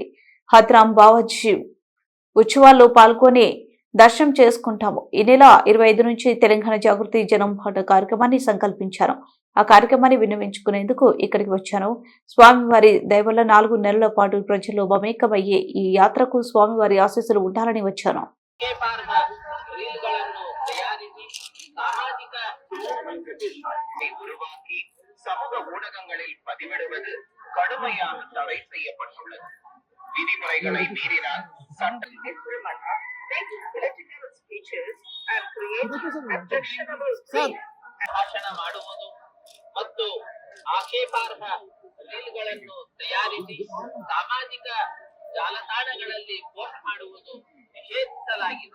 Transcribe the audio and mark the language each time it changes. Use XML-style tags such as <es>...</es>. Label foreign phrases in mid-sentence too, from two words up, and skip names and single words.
<te>హత్రాం బావాజీ ఉత్సవాల్లో పాల్గొని దర్శనం చేసుకుంటాము. ఈ నెల 25 నుంచి తెలంగాణ జాగృతి జనం పాట కార్యక్రమాన్ని సంకల్పించాను. ఆ కార్యక్రమాన్ని విన్నవించుకునేందుకు ఇక్కడికి వచ్చాను. స్వామివారి దయవల్ల 4 నెలల పాటు ప్రజల్లో మమేకమయ్యే ఈ యాత్రకు స్వామివారి ఆశీస్సులు ఉండాలని వచ్చాను.</te> <ta>விதிமுறைகளை மீறினால் சட்டம்</ta> <kn>ಭಾಷಣ ಮಾಡುವುದು ಮತ್ತು ಆಕ್ಷೇಪಾರ್ಹ ರೀಲ್ಗಳನ್ನು ತಯಾರಿಸಿ ಸಾಮಾಜಿಕ ಜಾಲತಾಣಗಳಲ್ಲಿ ಪೋಸ್ಟ್ ಮಾಡುವುದು ನಿಷೇಧಿಸಲಾಗಿದೆ.</kn>